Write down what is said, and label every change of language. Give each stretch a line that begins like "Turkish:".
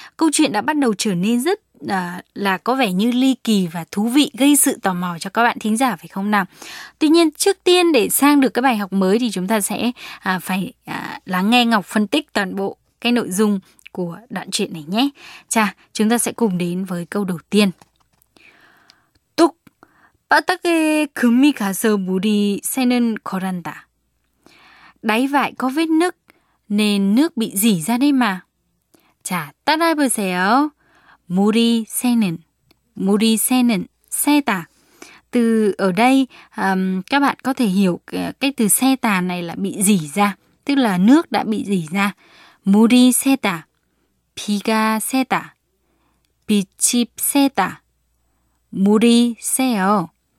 Vietnamese: Câu chuyện đã bắt đầu trở nên rất là có vẻ như ly kỳ và thú vị, gây sự tò mò cho các bạn thính giả phải không nào? Tuy nhiên, trước tiên để sang được cái bài học mới thì chúng ta sẽ lắng nghe Ngọc phân tích toàn bộ cái nội dung của đoạn truyện này nhé. Chà, chúng ta sẽ cùng đến với câu đầu tiên.
Korean: 바닥에 금이 가서 물이 새는 거란다.
Vietnamese: 다이 vải có vết nứt nên nước bị rỉ ra đây mà.
Korean: 자, 따라해보세요. 물이 새는, 물이 새는, 새다.
Vietnamese: Từ ở đây, các bạn có thể hiểu cái từ 새다 này là bị rỉ ra, tức là nước đã bị rỉ ra.
Korean: 물이 새다, 비가 새다, 빛이 새다, 물이 새요.